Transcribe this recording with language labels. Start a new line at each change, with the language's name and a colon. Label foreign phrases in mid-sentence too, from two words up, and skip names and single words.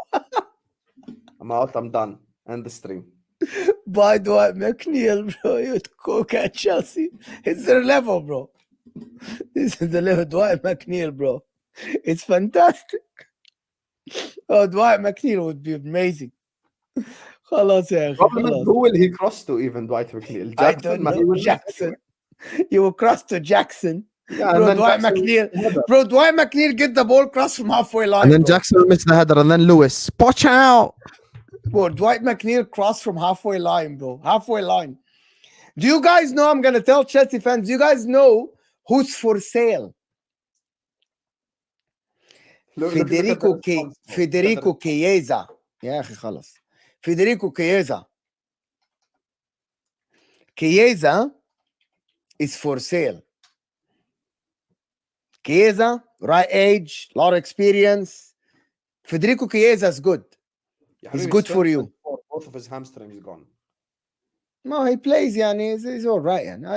English: I'm out. I'm done. End the stream. Buy Dwight McNeil, bro. You cook at Chelsea. It's their level, bro. This is the level. Dwight McNeil, bro. It's fantastic. Oh, Dwight McNeil would be amazing.
Arabic: خلاص يا أخي.
English: Who will he cross to even, Dwight McNeil? I don't know. Jackson. You will cross to Jackson. Yeah, bro, Dwight McNeil. Bro, Dwight McNeil get the ball cross from halfway line. And then Jackson will miss the header, and then Lewis. Watch out. Bro, Dwight McNeil cross from halfway line, bro. Halfway line. Do you guys know, I'm going to tell Chelsea fans, do you guys know who's for sale? Federico Chiesa.
Arabic: يا أخي خلص.
English: Federico Chiesa. Chiesa is for sale. Chiesa, right age, lot of experience. Federico Chiesa is good. He's good for you. Both of his hamstrings gone. No, he plays, yani. He's all right. Yani.